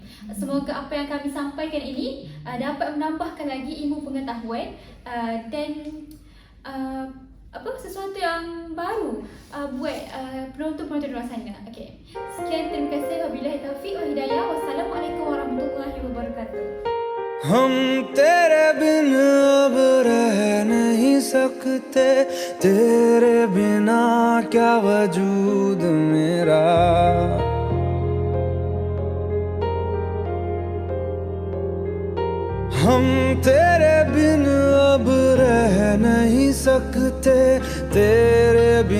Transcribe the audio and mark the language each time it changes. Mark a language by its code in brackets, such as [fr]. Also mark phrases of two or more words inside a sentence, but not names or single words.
[ms] Semoga apa yang kami sampaikan ini dapat menambahkan lagi ilmu pengetahuan dan sesuatu yang baru buat penonton-penonton di luar sana. Okay. Sekian, terima kasih. [ar] وبالله التوفيق والهداية. والسلام عليكم ورحمة الله وبركاته. [hi] हम तेरे बिन अब रह नहीं सकते, तेरे बिना क्या वजूद मेरा। हम तेरे बिन अब रह नहीं सकते, तेरे बिन